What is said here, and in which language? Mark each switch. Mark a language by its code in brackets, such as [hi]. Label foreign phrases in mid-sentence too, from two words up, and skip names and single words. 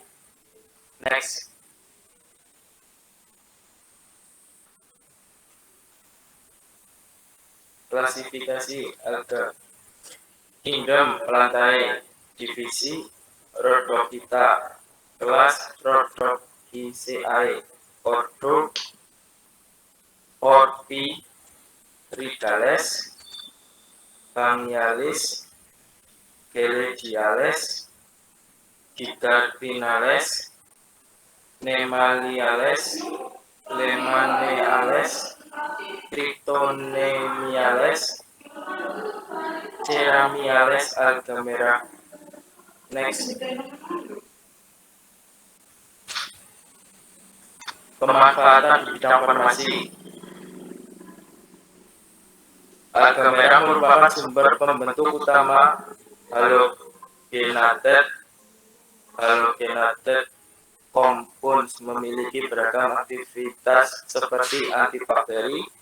[id] Next. Klasifikasi alga: kingdom Plantae, divisi Rhodophyta, kelas Rhodopiceae, ordo Porphyridales, Bangialis, Gelediales, Gigardinales, Nemaliales, Lemaneales, Cryptonemiales, Ceramiales, alga merah. Next. Pemanfaatan di bidang farmasi. Alga merah merupakan sumber pembentuk utama [en] halogenated compounds [id] memiliki beragam aktivitas seperti antibakteri,